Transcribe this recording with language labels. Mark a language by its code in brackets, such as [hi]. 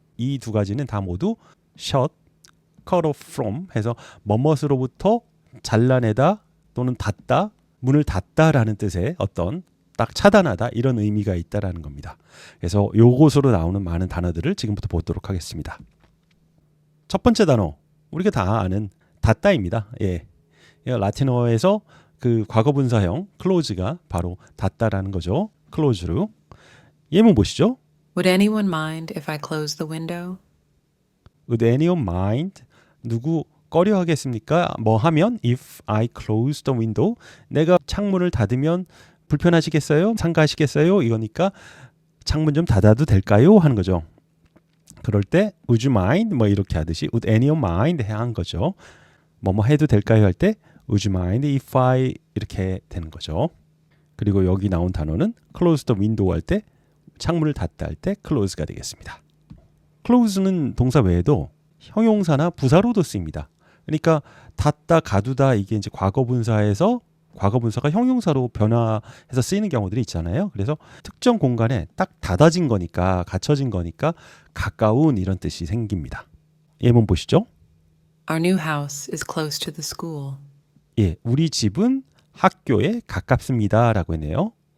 [ko] 이 두 가지는 다 모두 [en] shut, cut off from [ko] 해서 뭐뭇으로부터 잘라내다 또는 닫다, 문을 닫다라는 뜻의 어떤 딱 차단하다 이런 의미가 있다라는 겁니다. 그래서 요것으로 나오는 많은 단어들을 지금부터 보도록 하겠습니다. 첫 번째 단어, 우리가 다 아는 닫다입니다. 라틴어에서 그 과거분사형 close가 바로 닫다라는 거죠. close로. 예문 보시죠. [en] Would anyone mind if I close the window? Would anyone mind? [ko] 누구 꺼려 하겠습니까? 뭐 하면 [en] if I close the window, [ko] 내가 창문을 닫으면 불편하시겠어요? 상가하시겠어요? 이거니까 창문 좀 닫아도 될까요? 하는 거죠. 그럴 때 [en] would you mind? [ko] 뭐 이렇게 하듯이 [en] would anyone mind? [ko] 해야 한 거죠. 뭐 해도 될까요? 할 때 [en] would you mind if I [ko] 이렇게 되는 거죠. 그리고 여기 나온 단어는 [en] close the window [ko] 할 때 창문을 닫다 할 때 close가 되겠습니다. close는 동사 외에도 형용사나 부사로도 쓰입니다. 그러니까 닫다, 가두다 이게 이제 과거분사에서 과거분사가 형용사로 변화해서 쓰이는 경우들이 있잖아요. 그래서 특정 공간에 딱 닫아진 거니까, 갇혀진 거니까 가까운 이런 뜻이 생깁니다. 예문 보시죠. [en] Our new house is close to the school. [ko] 우리 집은 학교에 가깝습니다 라고 했네요.